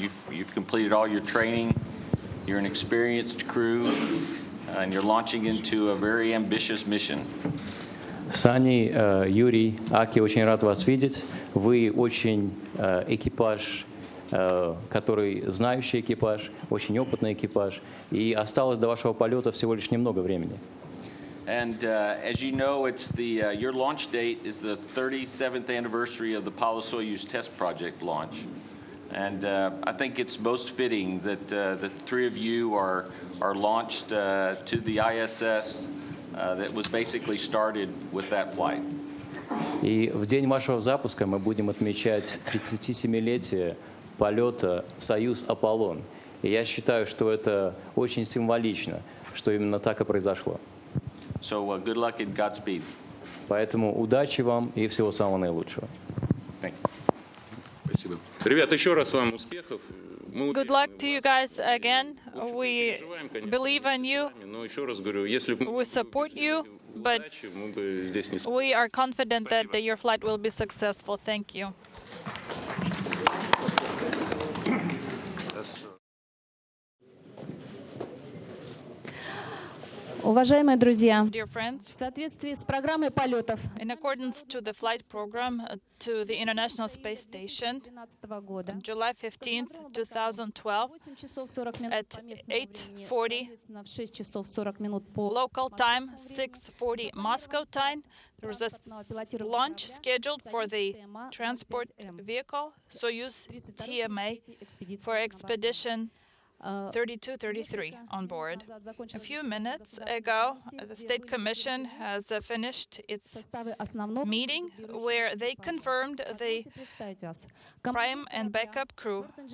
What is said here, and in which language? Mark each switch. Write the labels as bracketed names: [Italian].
[English] You've completed all your training. You're an experienced crew, and you're launching into a very ambitious mission. [Russian] Сани, Юрий, Аки, очень рад вас видеть. Вы очень экипаж, который знающий экипаж, очень опытный экипаж. И осталось до вашего полета всего лишь немного времени. [English] And as you know, your launch date is the 37th anniversary of the Apollo Soyuz test project launch. And I think it's most fitting that the three of you are launched to the ISS that was basically started with that flight. [Russian] И в день вашего запуска мы будем отмечать 37-летие полета «Союз-Аполлон». И я считаю, что это очень символично, что именно так и произошло. [English] So good luck and Godspeed. [Russian] Поэтому удачи вам и всего самого наилучшего. [English] Thank you. [Russian] Спасибо. Ребята, еще раз вам успехов. [English] Good luck to you guys again. We believe in you. [Russian] Но еще раз говорю, если бы [English] We support you, but [Russian] мы бы здесь не [English] we are confident that your flight will be successful. Thank you. [Russian] Уважаемые друзья, [English] Dear friends, [Russian] в соответствии с программой полетов [English] in accordance to the flight program to the International Space Station, [Russian] 2012 года, [English] on July 15th, 2012, [Russian] 8 часов 40 минут [English] at [Russian] по местному времени, соответственно, в 6 часов 40 минут по [English] local time, 6:40 Moscow time, there was a launch scheduled for the transport vehicle Soyuz TMA for expedition 32-33 on board. A few minutes ago, the State Commission has finished its meeting where they confirmed the prime and backup crew.